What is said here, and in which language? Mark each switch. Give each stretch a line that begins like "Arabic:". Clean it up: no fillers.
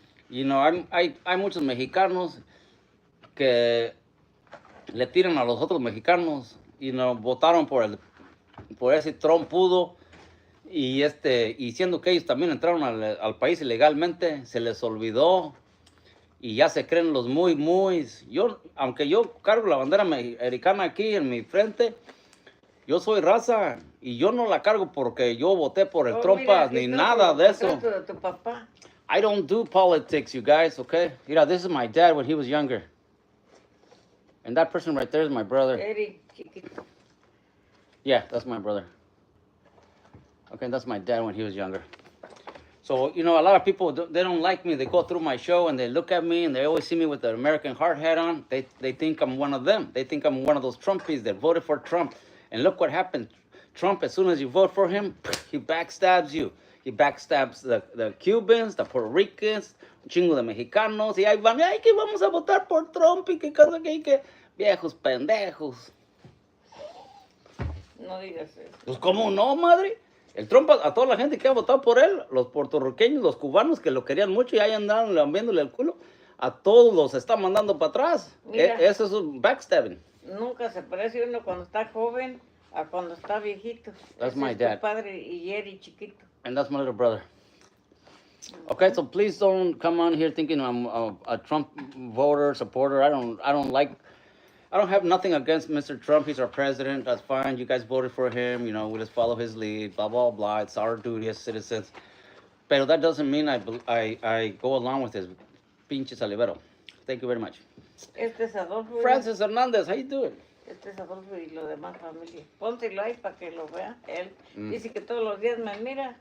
English: You know,
Spanish: hay muchos mexicanos que le tiran a los otros mexicanos y votaron por ese trompudo y siendo que ellos también entraron al país ilegalmente, se les olvidó. Y ya se creen los muy. Aunque yo cargo la bandera americana aquí en mi frente, yo soy raza. Y yo no la cargo porque yo voté por el Trumpas ni nada de eso. De tu papá.
English: I don't do politics, you guys, okay?
Spanish: Mira,
English: this is my dad when he was younger. And that person right there is my brother.
Spanish: Eric, chiquito.
English: Yeah, that's my brother. Okay, that's my dad when he was younger. So, you know, a lot of people, they don't like me. They go through my show and they look at me and they always see me with the American hard hat on. They think I'm one of them. They think I'm one of those Trumpies that voted for Trump. And look what happened. Trump, as soon as you vote for him, he backstabs you. He backstabs the Cubans, the Puerto Ricans,
Spanish: un chingo de mexicanos. Y ahí van, ay, que vamos a votar por Trump y que cosa que viejos pendejos. No digas eso. Pues, ¿cómo no, madre? El Trump, a toda la gente que ha votado por él, los puertorriqueños, los cubanos que lo querían mucho y ahí andaban lambiéndole el culo, a todos los está mandando para atrás. Eso es un backstabbing. Nunca se parece uno cuando está joven a cuando está viejito.
English: That's
Spanish: Ese
English: my
Spanish: es
English: dad.
Spanish: Tu padre y Jerry chiquito.
English: And that's my little brother. Okay, so please don't come on here thinking I'm a Trump voter, supporter. I don't have nothing against Mr. Trump. He's our president. That's fine. You guys voted for him. You know, we just follow his lead, blah, blah, blah. It's our duty as citizens. But that doesn't mean I go along with his
Spanish: pinche salivero.
English: Thank you very much.
Spanish: Este es Adolfo.
English: Francis Hernandez, how you doing?
Spanish: Este es Adolfo y lo demás familia. Pónselo ahí para que lo vea. Él dice que todos los días me mira.